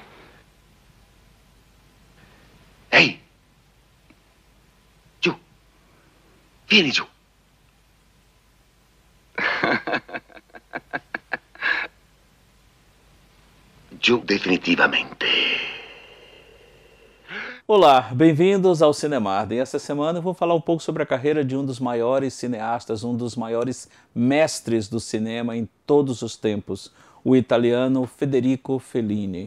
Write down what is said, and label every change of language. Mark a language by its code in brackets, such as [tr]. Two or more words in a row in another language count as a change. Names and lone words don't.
[it] Ehi! Giù! Vieni giù! Giù definitivamente. [pt] Olá, bem-vindos ao Cinemarden. Essa semana eu vou falar um pouco sobre a carreira de um dos maiores cineastas, um dos maiores mestres do cinema em todos os tempos, o italiano Federico Fellini.